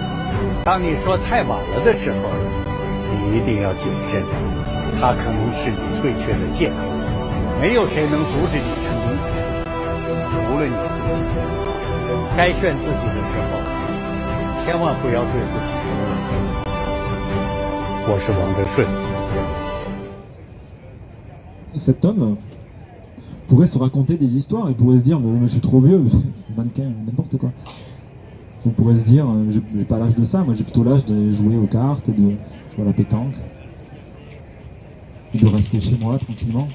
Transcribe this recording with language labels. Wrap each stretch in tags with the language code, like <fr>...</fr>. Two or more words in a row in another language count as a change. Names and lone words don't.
<zh>当你说太晚了的时候，你一定要谨慎，它可能是你退却的借口。没有谁能阻止你成功，除了你自己。该炫自己的时候，千万不要对自己说了。我是王德顺。</zh> <fr>Cet homme pourrait se raconter des histoires et pourrait se dire mais je suis trop vieux, mannequin, n'importe quoi. On pourrait se dire j'ai pas l'âge de ça, moi j'ai plutôt l'âge de jouer aux cartes et de jouer à la pétanque et de rester chez moi tranquillement.</fr>